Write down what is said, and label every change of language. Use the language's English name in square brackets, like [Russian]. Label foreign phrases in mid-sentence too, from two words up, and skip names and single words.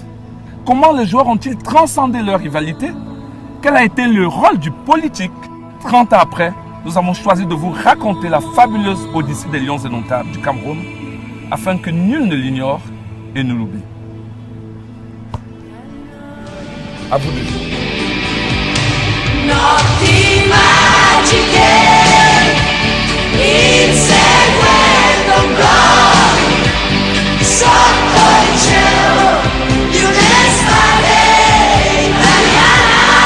[French] Comment les joueurs ont-ils transcendé leur rivalité? Quel a été le rôle du politique? 30 ans après, nous avons choisi de vous raconter la fabuleuse odyssée des Lions indomptables du Cameroun afin que nul ne l'ignore et ne l'oublie. À vous de jouer. [Italian] Notti magiche, inseguendo un gol, sotto il cielo di un'estate italiana,